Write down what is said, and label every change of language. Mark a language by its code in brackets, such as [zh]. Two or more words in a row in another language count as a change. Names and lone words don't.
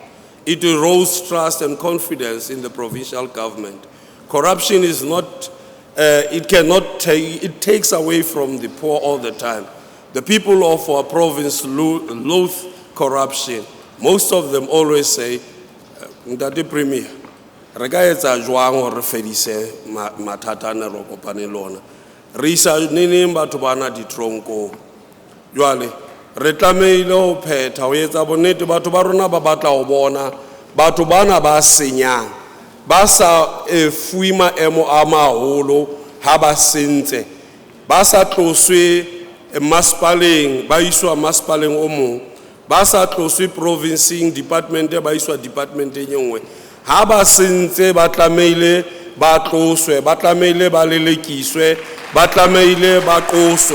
[en] It erodes trust and confidence in the provincial government. Corruption is not, it takes away from the poor all the time. The people of our province loathe corruption. Most of them always say, [st] Ndate Premier, re ka etsa jwang hore re fedise mathata ne re kopane le ona. Re isa neneng batho bana ditronko. Jwale re tlameile ho phetha ho etsa bonnete batho ba rona ba batla ho bona batho bana ba senyang ba sa fuwe maemo a maholo ha ba sentse ba sa tloswe masepaleng ba iswa masepaleng o mong ba sa tloswe provinceng department ba iswa departmenteng e nngwe ha ba sentse ba tlameile ba tloswe ba tlameile ba lelekiswe ba tlameile ba qoswe.